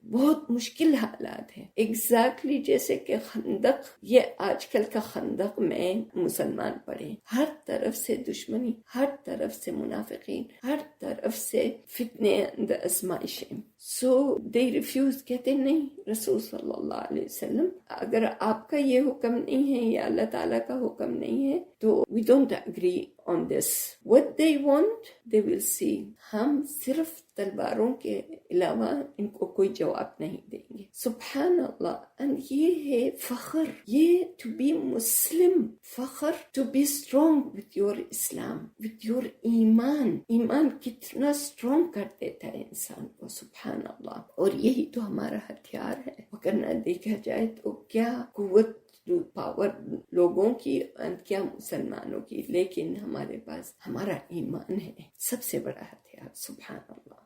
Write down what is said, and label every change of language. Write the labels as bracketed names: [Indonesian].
[Urdu] بہت مشکل حالات ہیں. ایگزیکٹلی جیسے کہ خندق، یہ آج کل کا خندق میں مسلمان پڑے، ہر طرف سے دشمنی، ہر طرف سے منافقین، ہر طرف سے فتنے اند ازمائشیں. سو دے ریفیوز، کہتے نہیں رسول صلی اللہ علیہ وسلم اگر آپ کا یہ حکم نہیں ہے یا اللہ تعالیٰ کا حکم نہیں ہے تو [English] we don't agree on this. What they want, they will see. [Urdu] ہم صرف تلواروں کے علاوہ ان کو کوئی جواب نہیں دیں گے. سبحان اللہ. [English] and [Urdu] یہ ہے فخر، یہ [English] to be Muslim، فخر to be strong with your Islam, with your ایمان. [Urdu] ایمان کتنا strong کر دیتا ہے انسان کو. سبحان اللہ. اور یہی تو ہمارا ہتھیار ہے. وگرنہ دیکھا جائے تو کیا قوت پاور لوگوں کی کیا مسلمانوں کی، لیکن ہمارے پاس ہمارا ایمان ہے سب سے بڑا ہتھیار. سبحان اللہ.